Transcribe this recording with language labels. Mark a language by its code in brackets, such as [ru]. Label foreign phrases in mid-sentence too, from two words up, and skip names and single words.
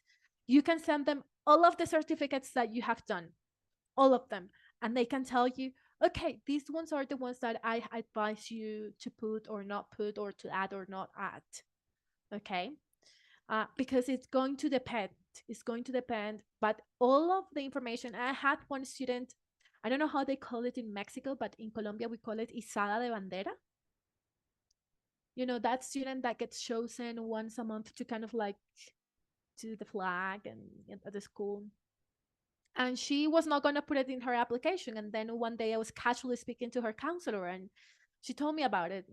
[en] You can send them all of the certificates that you have done, all of them, and they can tell you, okay, these ones are the ones that I advise you to put or not put, or to add or not add. Okay. because it's going to depend. It's going to depend, but all of the information. I had one student, I don't know how they call it in Mexico, but in Colombia we call it [es] izada de bandera. [en] You know, that student that gets chosen once a month to kind of like do the flag and at the school. And she was not going to put it in her application. And then one day I was casually speaking to her counselor and she told me about it.